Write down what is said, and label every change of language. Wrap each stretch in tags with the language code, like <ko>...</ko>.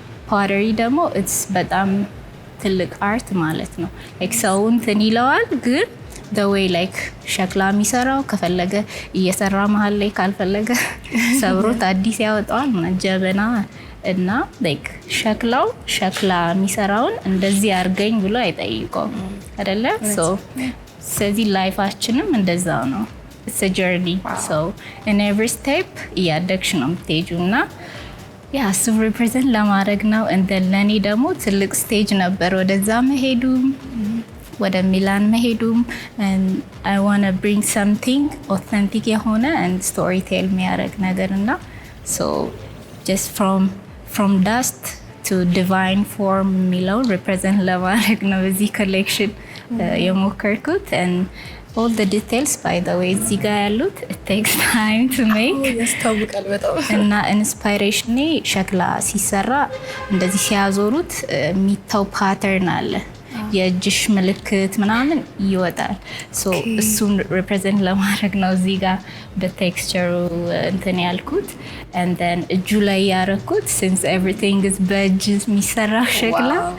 <am>ፖተሪ ደግሞ it's በጣም ትልቅ አርት ማለት ነው። like ሰው እንትን ይለዋል ግን</am> <en>the way like</en> <am>ሸክላ የሚሰራው ከፈለገ እየሰራ መሀል ላይ ካልፈለገ ሰብሮት አዲስ ያወጣዋል ጀበና እና like ሸክላው ሸክላ የሚሰራውን እንደዚህ አርገኝ ብሎ አይጠይቀውም አይደለ? so ስለዚህ ላይፋችንም እንደዛው ነው።</am> <en>it's a journey so in every step</en> <am>እያደግሽ ነው የምትሄጂው እና ያ እሱ ሪፕሬዘንት ለማድረግ ነው።</am> <en>and then</en> <am>ለኔ ደግሞ ትልቅ ስቴጅ ነበር ወደዛ መሄዱም</am> <en>ወደ ሚላን መሄዱም and I want to bring something authentic የሆነ and story tell</en> <am>የሚያደርግ ነገር እና</am> <en>so just from dust to divine form የሚለው represent</en> <am>ለማድረግ ነው እዚህ ኮሌክሽን የሞከርኩት</am> <en>and all the details by the way</en> <am>እዚህ ጋር ያሉት</am> <en>it takes time to make</en> <am>ያስታውቃል በጣም እና ኢንስፓይሬሽኔ ሸክላ ሲሰራ እንደዚህ ሲያዞሩት የሚታው ፓተርን አለ የእጅሽ ምልክት ምናምን ይወጣል ሶ እሱን ሪፕሬዘንት ለማድረግ ነው እዚህ ጋር በቴክስቸሩ እንትን ያልኩት</am> <en>and then</en> <am>እጁ ላይ ያረኩት</am> <en>since everything is</en> <am>በእጅ የሚሰራ ሸክላ</am>